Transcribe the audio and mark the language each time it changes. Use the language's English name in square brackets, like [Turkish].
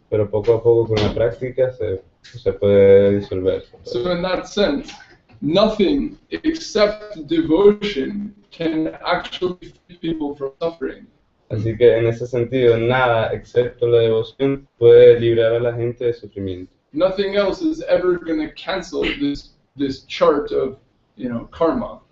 [Spanish] Pero poco a poco con la práctica se puede disolver. [English] So in that sense, nothing except devotion can actually free people from suffering. [Spanish] Así que en ese sentido, nada excepto la devoción puede librar a la gente de sufrimiento. [English] Nothing else is ever going to cancel this chart of, karma.